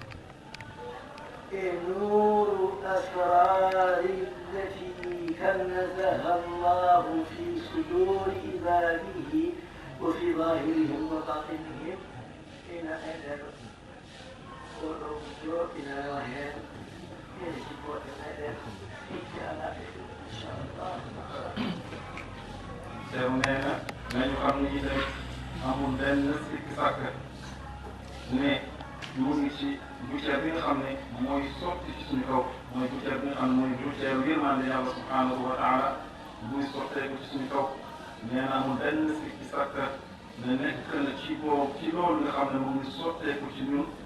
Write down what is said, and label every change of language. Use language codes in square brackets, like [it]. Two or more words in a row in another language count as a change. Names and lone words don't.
[ar] نور أسرار التي كنزها الله في صدور عباده وفي ظاهرهم وباطنهم إلى أجل ورجوع إلى وهن يجب أن إن شاء الله. [wo] سيرنا nañu xam ni tamit amul benn sikki sàkk ne mu ngi ci gouttière bi nga xam ne mooy sotti ci suñu kaw mooy gouttière bi nga xam ne mooy gouttière yërmande yàlla [ar] سبحانه وتعالى [wo] buy sotteeku ci suñu kaw nee na amul benn sikki sàkk ne nekk na ci boobu ci loolu nga xam ne mu ngi sotteeku ci ñun